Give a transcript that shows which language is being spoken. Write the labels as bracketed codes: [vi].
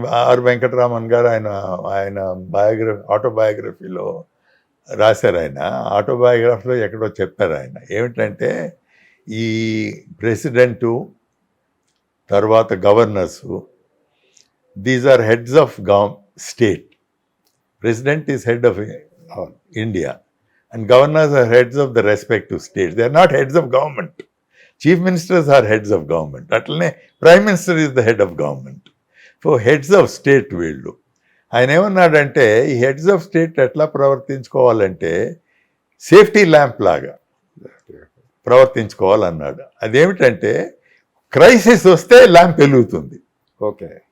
[te] Are Venkataraman గారు ఆయన ఆటోబయోగ్రఫీలో రాశారు. ఆయన ఆటోబయోగ్రఫీలో ఎక్కడో చెప్పారు ఆయన ఏమిటంటే, ఈ ప్రెసిడెంటు తర్వాత గవర్నర్సు, [en] These are heads of state. President is head of India and governors are heads of the respective states. They are not heads of government. Chief ministers are heads of government. Atlane prime minister is the head of government. For heads of state [te] వీళ్ళు ఆయన ఏమన్నాడంటే, ఈ heads of state ఎట్లా ప్రవర్తించుకోవాలంటే safety lamp లాగా ప్రవర్తించుకోవాలన్నాడు. అదేమిటంటే, crisis వస్తే lamp వెలుగుతుంది, okay,